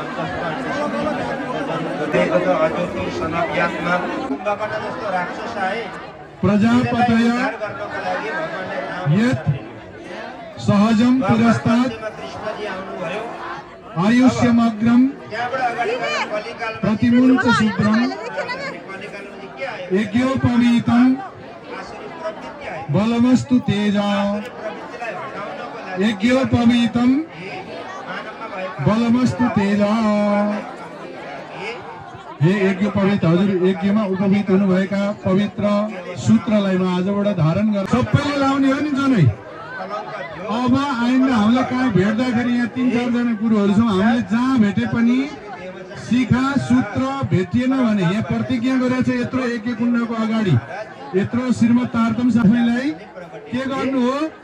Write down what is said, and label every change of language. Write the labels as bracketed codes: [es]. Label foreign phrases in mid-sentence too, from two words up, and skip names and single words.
[sa] प्रजापतय यत् सहजम पुरस्तात् आयुष्यमग्रम प्रतिमुञ्च शुभ्रम यज्ञोपवीतम बलमस्तु तेजा। यज्ञोपवीतम बलमस्तु तेजा। [ne] हे यज्ञ पवित्र, हजुर यज्ञमा उपवीत हुनुभएका पवित्र सूत्रलाई म आजबाट धारण गर। सबैले लाउने हो नि जनै। अब आइन्दा हामीलाई कहाँ भेट्दाखेरि यहाँ 3-4 जना गुरुहरू छौँ, हामीले जहाँ भेटे पनि शिखा सूत्र भेटिएन भने यहाँ प्रतिज्ञा गरेको छ, यत्रो यज्ञ कुण्डको अगाडि यत्रो श्रीमद् तारतम साथीलाई के गर्नु हो?